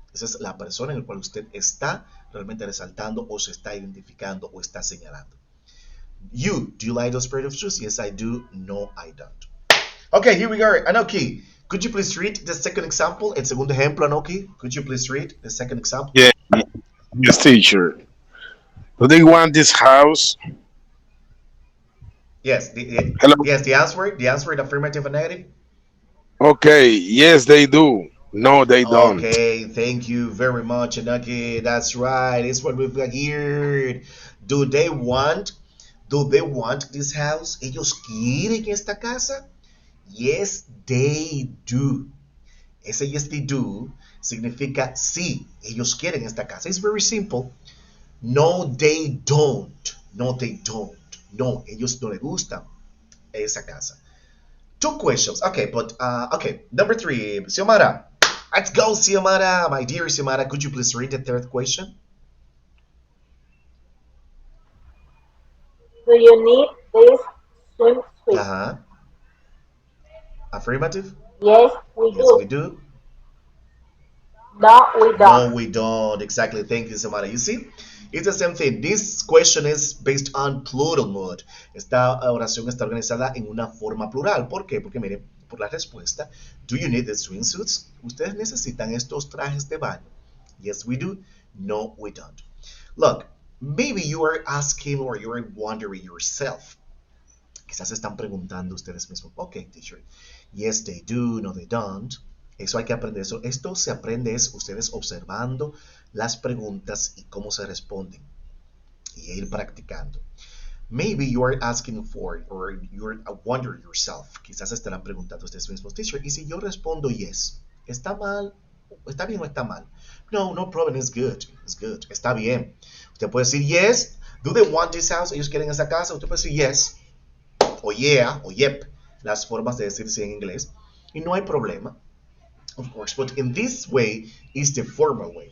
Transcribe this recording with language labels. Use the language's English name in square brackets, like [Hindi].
[Spanish] Esa es la persona en la cual usted está realmente resaltando o se está identificando o está señalando. [English] You, do you like those pair of shoes? Yes, I do. No, I don't. Okay, here we are. Anoki, could you please read the second example? [Spanish] El segundo ejemplo, Anoki. [English] Could you please read the second example? Yeah, yes, teacher. Do they want this house? Yes, Hello. yes, the answer is affirmative and negative. Okay, yes, they do. No, they don't. Okay, thank you very much, Anoki. That's right. It's what we've got here. Do they want, do they want this house? [Spanish] ¿Ellos quieren esta casa? [English] Yes, they do. [Spanish] Ese [English] yes, they do [Spanish] significa sí, ellos quieren esta casa. [English] It's very simple. No, they don't. No, they don't. No, [Spanish] ellos no les gusta esa casa. [English] Two questions. Okay, but okay. Number three, Xiomara. Let's go, Xiomara. My dear Xiomara, could you please read the third question? Do you need this swimsuit? Uh-huh. Affirmative? Yes, we Yes, we do. do. No, we No, don't. we don't. Exactly. Thank you, Samara. You see, it's the same thing. This question is based on plural mode. [Spanish] Esta oración está organizada en una forma plural. ¿Por qué? Porque miren, por la respuesta, [English] do you need the swimsuits? [Spanish] ¿Ustedes necesitan estos trajes de baño? [English] Yes, we do. No, we don't. Look, maybe you are asking or you are wondering yourself. [Spanish] Quizás se están preguntando ustedes mismos, ok, teacher, [English] yes, they do, no, they don't. [Spanish] Eso hay que aprender. Eso, esto se aprende es ustedes observando las preguntas y cómo se responden y ir practicando. [English] Maybe you are asking for or you're wondering yourself. [Spanish] Quizás estarán preguntando ustedes mismos, teacher, y si yo respondo yes, ¿está mal? ¿Está bien o está mal? [English] No, no problem, it's good. It's good. [Spanish] Está bien. Usted puede decir yes. [English] Do they want this house? [Spanish] ¿Ellos quieren esa casa? Usted puede decir yes o yeah o yep, las formas de decirse en inglés, y no hay problema, [English] of course, but in this way is the formal way.